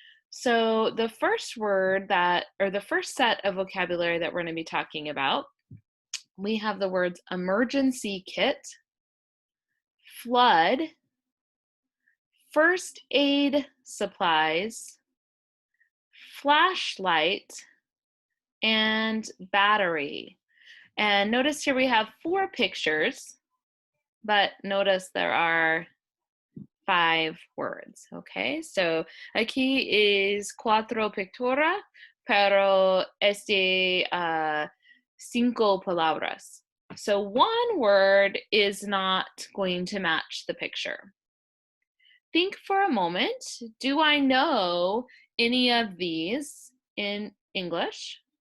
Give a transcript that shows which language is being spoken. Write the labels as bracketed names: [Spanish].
[English] So the first word the first set of vocabulary that we're going to be talking about, we have the words emergency kit, flood, first aid supplies, flashlight, and battery. And notice here we have 4 pictures, but notice there are 5 words, okay? [Spanish] So aquí es 4 pictura, pero 5 palabras. [English] So one word is not going to match the picture. Think for a moment, do I know any of these in English?